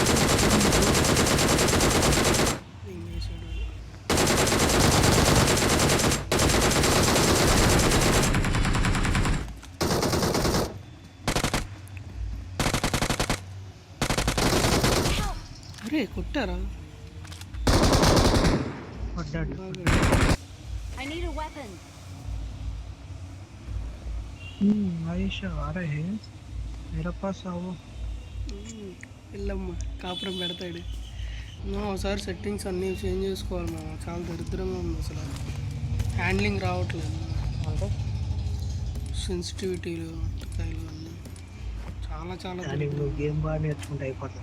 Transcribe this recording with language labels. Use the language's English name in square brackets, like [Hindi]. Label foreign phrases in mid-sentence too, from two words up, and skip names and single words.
[Telugu] దింగేసాడు అరే కొట్టారా పడ్డాడు [English] I need a weapon. [Hindi] మహేష్ ఆ रहे हैं मेरे पास आओ [Telugu] వెళ్ళమ్మ కాపురం పెడతాడు ఒకసారి సెట్టింగ్స్ అన్నీ చేంజ్ చేసుకోవాలి మా చాలా దరిద్రంగా ఉంది అసలు హ్యాండ్లింగ్ రావట్లేదు అంటే సెన్సిటివిటీలు అట్టకాయలు అన్నీ చాలా నువ్వు గేమ్ బాగా నేర్చుకుంటే అయిపోతుంది